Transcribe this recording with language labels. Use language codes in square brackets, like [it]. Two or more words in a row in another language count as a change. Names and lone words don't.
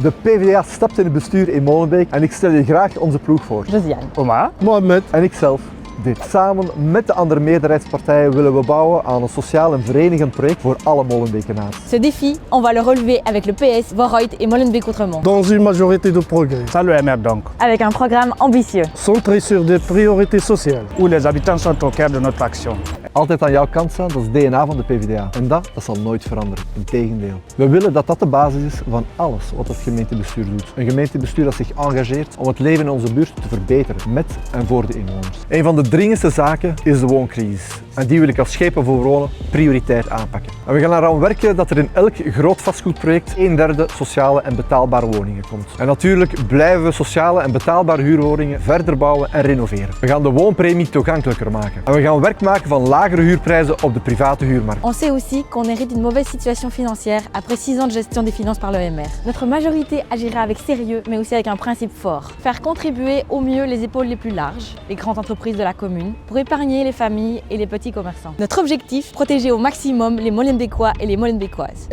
[nl] De PvdA stapt in het bestuur in Molenbeek en ik stel je graag onze ploeg voor. Josiane. Omar. Mohamed. En ikzelf. Dit. Samen met de andere meerderheidspartijen willen we bouwen aan een sociaal en verenigend project voor alle Molenbekenaars. [fr] Ce défi, on va le relever avec le PS, Vooruit et Molenbeek-Outremont. Dans une majorité de progrès. Ça l'OMR donc, Avec un programme ambitieux. Centré sur des priorités sociales. où les habitants sont au cœur de notre action. [nl] Altijd aan jouw kant staan, dat is het DNA van de PvdA. En dat zal nooit veranderen. Integendeel. We willen dat dat de basis is van alles wat het gemeentebestuur doet. Een gemeentebestuur dat zich engageert om het leven in onze buurt te verbeteren, met en voor de inwoners. Een van de dringendste zaken is de wooncrisis. En die wil ik als Schepen voor Wonen prioriteit aanpakken. En we gaan eraan werken dat er in elk groot vastgoedproject 1/3 sociale en betaalbare woningen komt. En natuurlijk blijven we sociale en betaalbare huurwoningen verder bouwen en renoveren. We gaan de woonpremie toegankelijker maken. En we gaan werk maken van lagere huurprijzen op de private huurmarkt. [fr] On sait aussi qu'on hérite d'une mauvaise situation financière après 6 ans de gestion des finances par l'OMR. Notre majorité agira avec sérieux, mais aussi avec un principe fort. Faire contribuer au mieux les épaules les plus larges, les grandes entreprises de la commune, pour épargner les familles et les petits commerçants. Notre objectif, protéger au maximum les Molenbeekois et les Molenbeekoises.